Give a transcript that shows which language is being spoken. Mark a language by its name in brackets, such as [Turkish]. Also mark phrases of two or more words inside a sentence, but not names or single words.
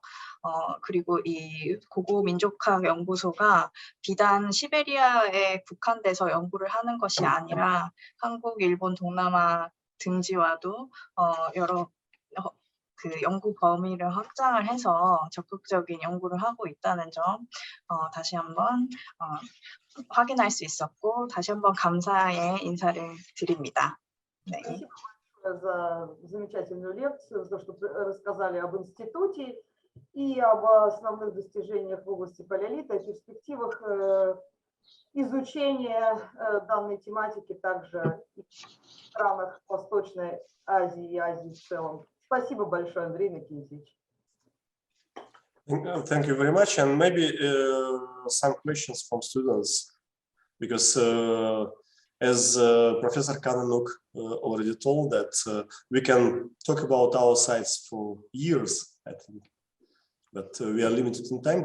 [Korean] 그리고 이 고고민족학 연구소가 비단 시베리아에 국한돼서 연구를 하는 것이 아니라 한국, 일본, 동남아 등지와도 여러 그 연구 범위를 확장을 해서 적극적인 연구를 하고 있다는 점 다시 한번 확인할 수 있었고 다시 한번 감사의 인사를 드립니다. 네. [Russian] За замечательную лекцию, за то, что рассказали об институте и об основных достижениях в области палеолита и перспективах изучения данной тематики также в странах Восточной Азии и Азии в целом. Спасибо большое, Андрей Накинтьевич. [English] Thank you very much, and maybe some questions from students, because as Professor Kananuk already told that we can talk about our sites for years, I think, but we are limited in time.